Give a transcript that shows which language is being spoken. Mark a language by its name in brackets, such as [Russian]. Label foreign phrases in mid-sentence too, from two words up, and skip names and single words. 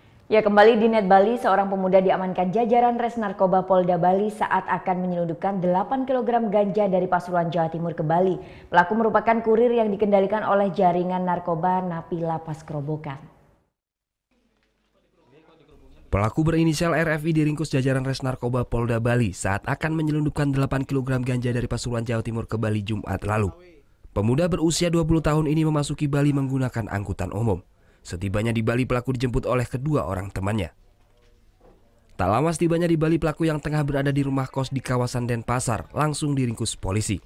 [Indonesian] Ya, kembali di Net Bali, seorang pemuda diamankan jajaran Res Narkoba Polda Bali saat akan menyelundupkan 8 kg ganja dari Pasuruan, Jawa Timur ke Bali. Pelaku merupakan kurir yang dikendalikan oleh jaringan narkoba Napi Lapas Kerobokan. Pelaku berinisial RFI diringkus jajaran Res Narkoba Polda Bali saat akan menyelundupkan 8 kg ganja dari Pasuruan, Jawa Timur ke Bali Jumat lalu. Pemuda berusia 20 tahun ini memasuki Bali menggunakan angkutan umum. Setibanya di Bali, pelaku dijemput oleh kedua orang temannya. Tak lama setibanya di Bali, pelaku yang tengah berada di rumah kos di kawasan Denpasar langsung diringkus polisi.